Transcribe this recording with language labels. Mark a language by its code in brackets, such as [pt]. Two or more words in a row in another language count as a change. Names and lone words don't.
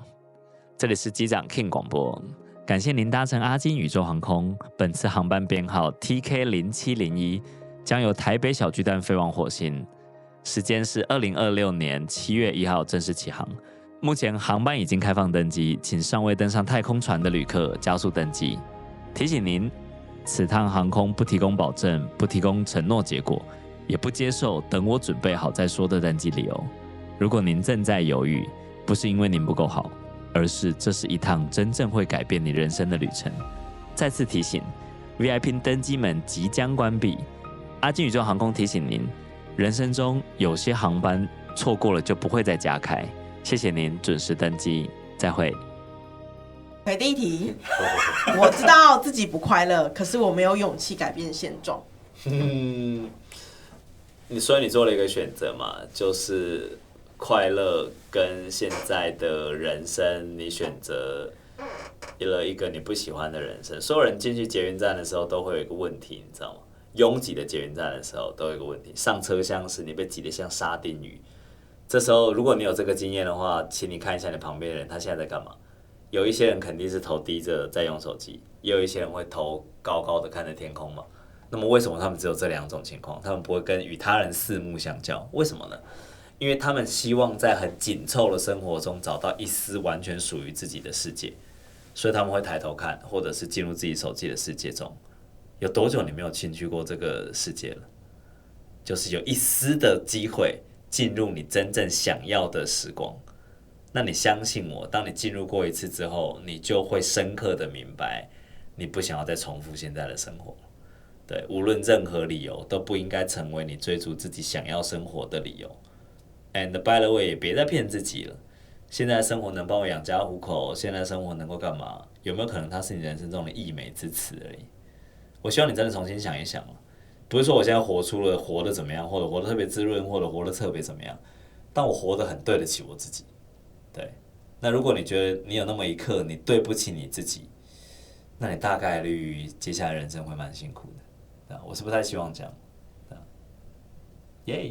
[zh] 這裡是機長 King 廣播，感謝您搭乘阿金宇宙航空，本次航班編號 TK0701，將由台北小巨蛋飛往火星。時間是2026年7月1號正式起航。目前航班已經開放登機，請尚未登上太空船的旅客加速登機。提醒您，此趟航空不提供保證，不提供承諾結果，也不接受等我準備好再說的登機理由。如果您正在猶豫，不是因為您不夠好，而是這是一趟真正會改變你人生的旅程。再次提醒 ，VIP 登機門即將關閉。阿金宇宙航空提醒您，人生中有些航班錯過了就不會再加開。謝謝您準時登機，再會。第一題，我知道自己不快樂，可是我沒有勇氣改變現狀。所以你做了一個選擇嘛，就是快樂跟現在的人生，你選擇了一個你不喜歡的人生。所有人進去捷運站的時候都會有一個問題，你知道嗎？擁擠的捷運站的時候都有一個問題，上車廂時你被擠得像沙丁魚。這時候，如果你有這個經驗的話，請你看一下你旁邊的人，他現在在幹嘛？有一些人肯定是頭低着在用手機，也有一些人會頭高高的看着天空嘛。那麼為什麼他們只有這兩種情況？他們不會跟與他人四目相交？為什麼呢？因為他們希望在很緊湊的生活中找到一絲完全屬於自己的世界，所以他們會抬頭看，或者是進入自己手機的世界中。有多久你沒有進去過這個世界了？就是有一絲的機會進入你真正想要的時光，那你相信我，當你進入過一次之後，你就會深刻的明白，你不想要再重複現在的生活。對，無論任何理由都不應該成為你追逐自己想要生活的理由。 [en] And by the way， [zh] 也別再騙自己了。現在生活能幫我養家糊口，現在生活能夠幹嘛？有沒有可能它是你人生中的溢美之詞而已？我希望你真的重新想一想。不是說我現在活得怎麼樣，或者活得特別滋潤，或者活得特別怎麼樣，但我活得很對得起我自己。對，那如果你覺得你有那麼一刻你對不起你自己，那你大概率接下來人生會蠻辛苦的。我是不太希望這樣。耶，